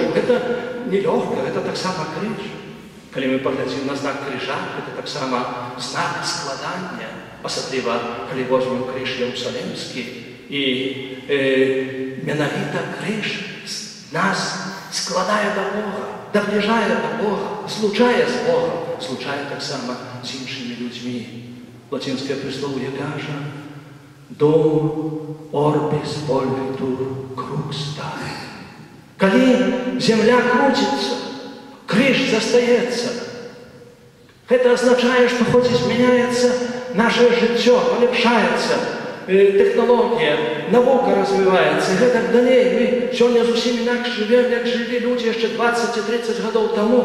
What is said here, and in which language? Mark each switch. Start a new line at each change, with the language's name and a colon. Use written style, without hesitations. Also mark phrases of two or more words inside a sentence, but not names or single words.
Belarusian: Гэта нелёгка, гэта таксама крыж. Калі мы паглядзім на знак крыжа, гэта таксама знак складання, асабліва, калі возьмем крыж Іерусалімскі. І менавіта крыж нас складае да Бога, набліжае да Бога, злучае з Богом, злучае таксама з іншымі людзьмі. Лацінскае прыслоўе кажа:
Latin: «Dum orbis volvitur crux dae».
Belarusian: Калі зямля круціцца, крыж застаецца. Гэта азначае, што хоць і змяняецца наше жыццё, паляпшаецца, тэхналогія, навука развіваецца, і гэтак далей. Мы сёння зусім інакш жывем, як жылі людзі яшчэ 20 ці 30 гадоў таму.